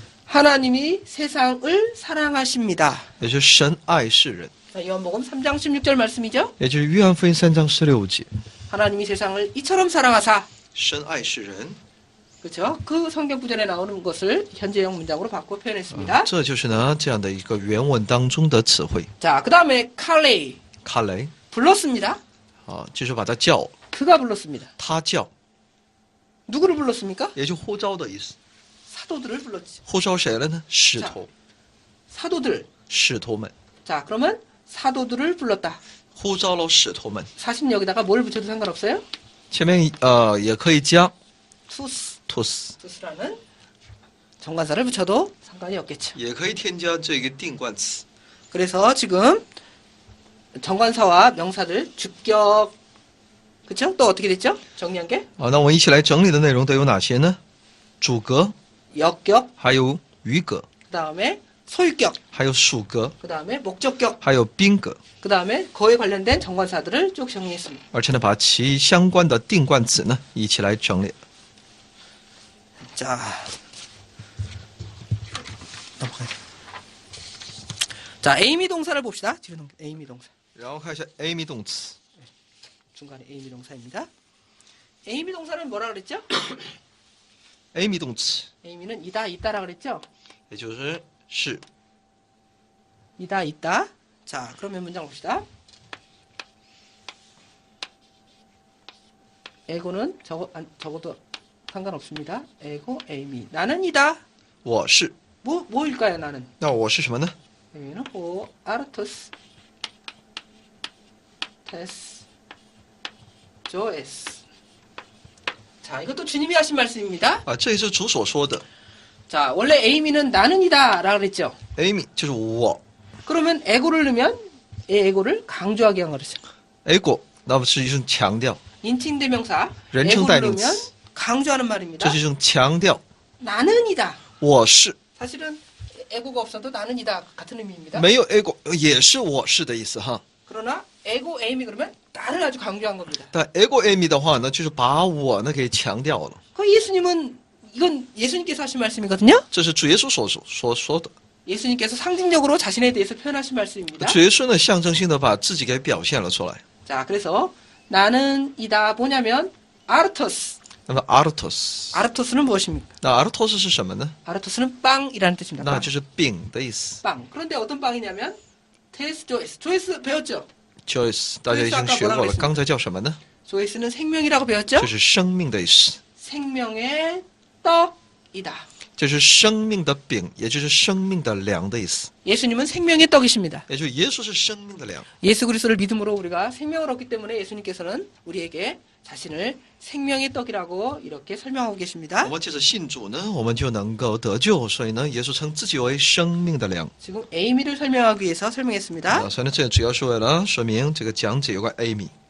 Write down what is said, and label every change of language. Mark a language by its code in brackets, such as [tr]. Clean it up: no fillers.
[ko] 하나님이 세상을 사랑하십니다. [zh] 也就是神爱世人， [ko] 자, 요한복음 3장 16절 말씀이죠. [zh] 也就是约翰福音3章16节， [ko] 하나님이 세상을 이처럼 사랑하사. [zh] 神爱世人， [ko] 그렇죠? 그 성경 구절에 나오는 것을 현재형 문장으로 바꿔 표현했습니다. [zh] 这就是呢这样的一个原文当中的词汇。 [ko] 자, 그다음에 칼레이 [zh] 卡雷 [ko] 불렀습니다. [zh] 就是把他叫， [ko] 그가 불렀습니다. [zh] 他叫， [ko] 누구를 불렀습니까? [zh] 也就呼召的意思。 [ko] 사도들을 불렀지. [zh] 呼召谁了呢？使徒， [ko] 사도들. [zh] 使徒们， [ko] 자, 그러면 사도들을 불렀다. [zh] 呼召了使徒们。 [ko] 사실 여기다가 뭘 붙여도 상관없어요. [zh] 前面也可以加 [el] 투스. [zh] tus， [ko] 투스라는 정관사를 붙여도 상관이 없겠죠. [zh] 也可以添加这个定冠词。 [ko] 그래서 지금 정관사와 명사들 주격 그쵸? 또 어떻게 됐죠? 정리한 게 [zh] 那我们一起来整理的内容都有哪些呢？主格， [ko] 역격 [zh] 还有余格， [ko] 그다음에 소유격 [zh] 还有属格， [ko] 그다음에 목적격 [zh] 还有宾格， [ko] 그다음에 그에 관련된 정관사들을 쭉 정리했습니다. [zh] 而且呢，把其相关的定冠词呢一起来整理。 [ko] 자, 넘어가요. 자, 에이미 동사를 봅시다. 뒤로 넘겨. 에이미 동사. [zh] 然后看一下 Amy 动词 [ko] 중간에 에이미 동사입니다. 에이미 동사는 뭐라 그랬죠? [zh] ，Amy 动词 [ko] 에이미는 이다 있다라 그랬죠? [zh] 也就是是。 [ko] 이다 있다. 자, 그러면 문장 봅시다. 에고는 적어도 상관없습니다. [el] 에고 에이미. [ko] 나는 이다. [zh] 我是， [ko] 뭐일까요, 나는? [zh] 那我是什么呢？ [el] 에이미는 호 아르토스 테스 조에스. [ko] 자, 이것도 주님이 하신 말씀입니다. [zh] 啊，这也是主所说的。 [ko] 자, 원래 에이미는 나는이다 라고 그랬죠. [zh] Amy 就是我 [ko] 그러면 에고를 넣으면 이 에고를 강조하게 한 거죠. [zh] ，ego 那么是一种强调， [ko] 인칭 대명사 [zh] 人称 [ko] 에고를 [zh] 代名 [ko] 넣으면 [zh] 词， [ko] 강조하는 [zh] 这 [ko] 말입니다. [zh] 是一种强调。 [ko] 나는이다. [zh] 我是 [ko] 사실은 에고가 없어도 나는이다 같은 의미입니다. [zh] 没有 ego 也是我是的意思哈。 [ko] 그러나 에고 에이미 그러면 나를 아주 강조한 겁니다. [zh] 但 ego Amy 的话呢，就是把我呢给强调了。 [ko] 그 예수님은 이건 예수님께서 하신 말씀이거든요. [zh] 这是主耶稣所说的。 [ko] 예수님께서 상징적으로 자신에 대해서 표현하신 말씀입니다. [zh] 主耶稣呢，象征性的把自己给表现了出来。 [ko] 자, 그래서 나는이다 뭐냐면 아르토스. [zh] 那么 artos， [ko] 아르토스는 무엇입니까? [zh] 那 artos 是什么呢？ [ko] 아르토스는 빵이라는 뜻입니다. [zh] 那 [ko] 빵. [zh] 就是饼的意思。 [ko] 빵. 그런데 어떤 빵이냐면 테스 조에스. 조에스 배웠죠? [zh] Joyce 大家已经学过了，刚才叫什么呢？ [ko] 조에스는 생명이라고 배웠죠? [zh] 这是生命的意思， [ko] 생명의 떡이다. [zh] 这是生命的饼，也就是生命的粮的意思。 [ko] 예수님은 생명의 떡이십니다. [zh] 也就是耶稣是生命的粮。 [ko] 예수 그리스도를 믿음으로 우리가 생명을 얻기 때문에 예수님께서는 우리에게 자신을 생명의 떡이라고 이렇게 설명하고 계십니다. [zh] 我们借着信主呢，我们就能够得救。所以呢，耶稣称自己为生命的粮。 [ko] 지금 에이미를 설명하기 위해서 설명했습니다. [zh] 所以呢，这主要是为了说明这个讲解有关 Amy。